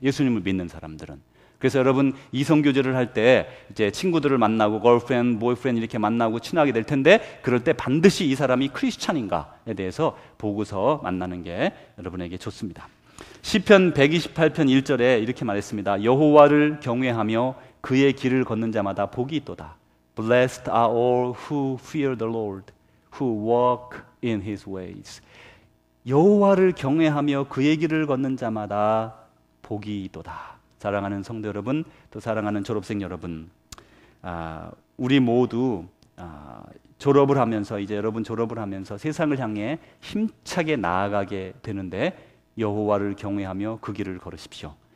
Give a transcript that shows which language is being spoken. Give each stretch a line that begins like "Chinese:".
Korean: 예수님을 믿는 사람들은. 그래서 여러분 이성교제를 할 때 이제 친구들을 만나고 걸프렌드, 보이프렌드 이렇게 만나고 친하게 될 텐데 그럴 때 반드시 이 사람이 크리스찬인가에 대해서 보고서 만나는 게 여러분에게 좋습니다. 시편 128편 1절에 이렇게 말했습니다. 여호와를 경외하며 그의 길을 걷는 자마다 복이 있도다.
English: Blessed are all who fear the Lord, who walk in his ways.
Korean: 여호와를 경외하며 그의 길을 걷는 자마다 복이 있도다. 사랑하는 성도 여러분, 또 사랑하는 졸업생 여러분, 우리 모두 졸업을 하면서 이제 여러분 졸업을 하면서 세상을 향해 힘차게 나아가게 되는데 여호와를 경외하며 그 길을 걸으십시오.